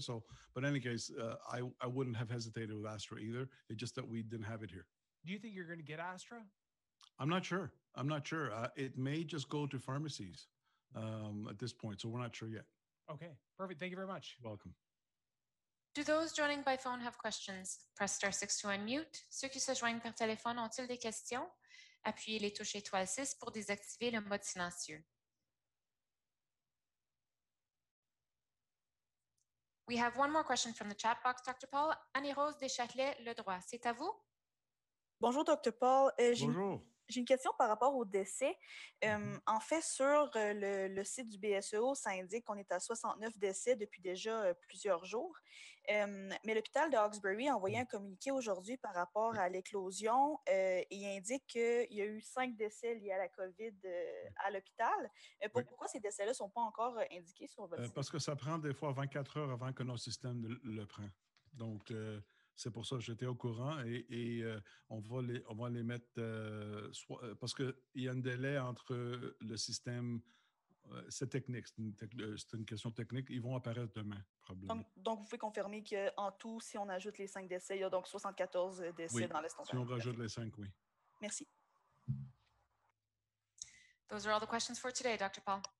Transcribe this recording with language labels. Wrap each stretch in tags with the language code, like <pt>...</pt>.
<en>So, but in any case, I wouldn't have hesitated with Astra either. It's just that we didn't have it here. Do you think you're going to get Astra? I'm not sure. It may just go to pharmacies at this point, so we're not sure yet. Okay, perfect. Thank you very much. You're welcome. Do those joining by phone have questions? Press star 6 to unmute.</en> <fr>Ceux qui se joignent par téléphone ont-ils des questions? Appuyez les touches étoile 6 pour désactiver le mode silencieux.</fr> <en>We have one more question from the chat box, Dr.</en> <fr>Paul. Annie-Rose Deschâtelet, Le Droit. C'est à vous? Bonjour, Dr. Paul. Bonjour. J'ai une question par rapport au décès. En fait, sur le site du BSEO, ça indique qu'on est à 69 décès depuis déjà plusieurs jours. Mais l'hôpital de Hawkesbury a envoyé un communiqué aujourd'hui par rapport à l'éclosion et il indique qu'il y a eu 5 décès liés à la COVID à l'hôpital. Pourquoi ces décès-là ne sont pas encore indiqués sur votre site? Parce que ça prend des fois 24 heures avant que notre système le prend. Donc, c'est pour ça que j'étais au courant et on va les mettre parce qu'il y a un délai entre le système c'est technique, c'est une question technique. Ils vont apparaître demain, probablement. Donc, vous pouvez confirmer qu'en tout, si on ajoute les 5 décès, il y a donc 74 décès dans l'estomac. Si on rajoute les 5, oui. Merci.</fr> <en>Those are all the questions for today, Dr. Paul.</en>